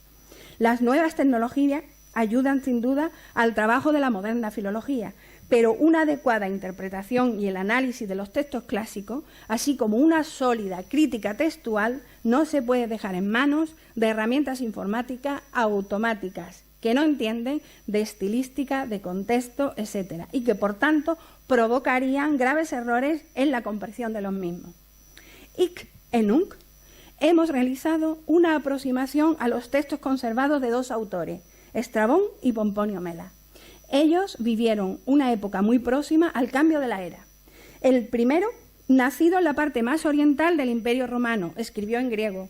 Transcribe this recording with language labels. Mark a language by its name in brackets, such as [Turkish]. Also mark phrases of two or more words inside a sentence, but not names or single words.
[Spanish] Las nuevas tecnologías ayudan sin duda al trabajo de la moderna filología, pero una adecuada interpretación y el análisis de los textos clásicos, así como una sólida crítica textual, no se puede dejar en manos de herramientas informáticas automáticas que no entienden de estilística, de contexto, etc., y que, por tanto, provocarían graves errores en la comprensión de los mismos. [Latin] Hic et nunc, [Spanish] hemos realizado una aproximación a los textos conservados de dos autores, Estrabón y Pomponio Mela. Ellos vivieron una época muy próxima al cambio de la era. El primero, nacido en la parte más oriental del Imperio Romano, escribió en griego.